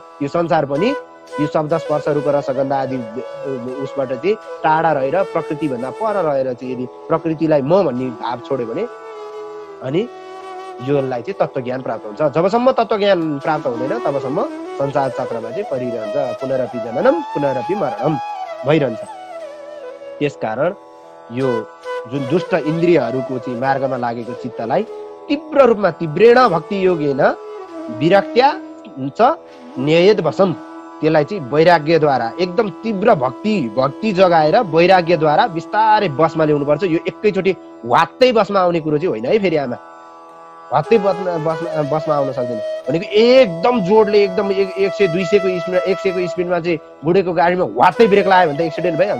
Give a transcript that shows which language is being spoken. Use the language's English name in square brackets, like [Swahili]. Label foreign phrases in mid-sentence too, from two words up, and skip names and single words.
[Nepali] यो संसार पनि यो शब्द स्पर्श रूप रसगन्ध आदि उसबाट चाहिँ टाढा रहेर प्रकृतिभन्दा पर रहेर चाहिँ यदि प्रकृतिलाई म भन्ने भाव छोड्यो भने अनि योलाई चाहिँ तत्त्वज्ञान प्राप्त हुन्छ। जबसम्म तत्त्वज्ञान प्राप्त हुँदैन तबसम्म संसार चक्रमा चाहिँ परिरहन्छ। [Sanskrit] पुनरपि जननम पुनरपि मरणम भइरहन्छ। [Nepali] त्यसकारण यो जुन दुष्ट इन्द्रियहरूको चाहिँ मार्गमा लागेको चित्तलाई तीव्र रूपमा [Sanskrit] तीव्रेण भक्ति योगेन विरक्त्या च न्ययेद वशम, [Nepali] त्यसलाई चाहिँ वैराग्यद्वारा एकदम तीव्र भक्ति जगाएर वैराग्यद्वारा बिस्तारै बसमा ल्याउनुपर्छ। यो एकैचोटि वात्तै बसमा आउने कुरो चाहिँ होइन है। फेरि आमा वात्तै बसमा आउन सक्दैन। भनेको एकदम जोडले एकदम 100-200 को स्पिडमा 100 को स्पिडमा चाहिँ गुडेको गाडीमा वात्तै ब्रेक लगायो भने त एक्सिडेन्ट भइहाल्छ।